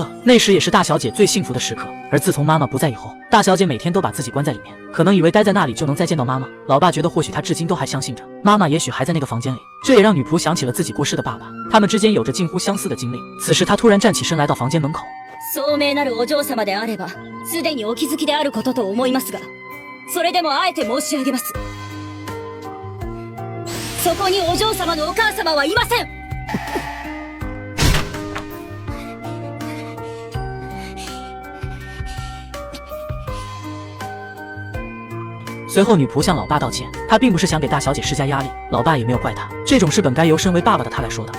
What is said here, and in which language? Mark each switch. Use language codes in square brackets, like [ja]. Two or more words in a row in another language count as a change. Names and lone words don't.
[zh] 那时也是大小姐最幸福的时刻。而自从妈妈不在以后，大小姐每天都把自己关在里面，可能以为待在那里就能再见到妈妈。老爸觉得或许她至今都还相信着妈妈也许还在那个房间里，这也让女仆想起了自己过世的爸爸，他们之间有着近乎相似的经历。此时她突然站起身来到房间门口， [ja] 聡明なるお嬢様であれば、すでにお気づきであることと思いますが、それでもあえて申し上げます。そこにお嬢様のお母様はいません。 [zh] 随后女仆向老爸道歉，她并不是想给大小姐施加压力，老爸也没有怪她，这种事本该由身为爸爸的他来说的。